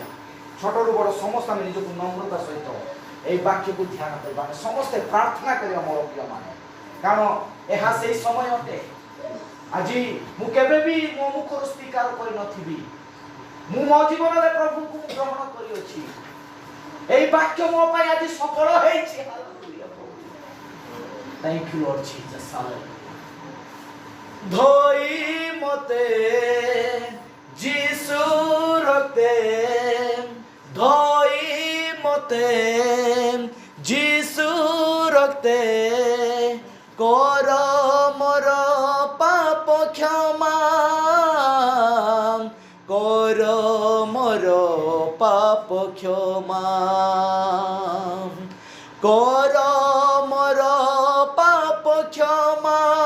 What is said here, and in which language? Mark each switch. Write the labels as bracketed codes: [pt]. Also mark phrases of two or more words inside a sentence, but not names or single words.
[or] ଛୋଟରୁ ବଡ଼ ସମସ୍ତେ ଆମେ ନିଜକୁ ନମ୍ରତା ସହିତ ଏହି ବାକ୍ୟକୁ ଧ୍ୟାନ କରିବା। ଆମେ ସମସ୍ତେ ପ୍ରାର୍ଥନା କରିବା ମୋର ପ୍ରିୟମାନେ, କାରଣ ଏହା ସେହି ସମୟ ଅଟେ। ଆଜି ମୁଁ କେବେ ବି ମୋ ମୁଖରୁ ସ୍ୱୀକାର କରିନଥିବି, ମୁଁ ମୋ ଜୀବନରେ ପ୍ରଭୁଙ୍କୁ ଗ୍ରହଣ କରିଅଛି। ଏଇ ବାକ୍ୟ ମୋ ପାଇଁ ଆଜି ସଫଳ ହେଇଛି। [en] Thank you Lord Jesus. [or] ଧୋଇ ମତେ ଯିଶୁ ରକ୍ତେ ଧୋଇ ରକ୍ତେ ଯିଶୁ ରକ୍ତେ କର ମୋର ପାପ କ୍ଷମା କର ମୋର ପାପ କ୍ଷମା କର ମୋର ପାପ କ୍ଷମା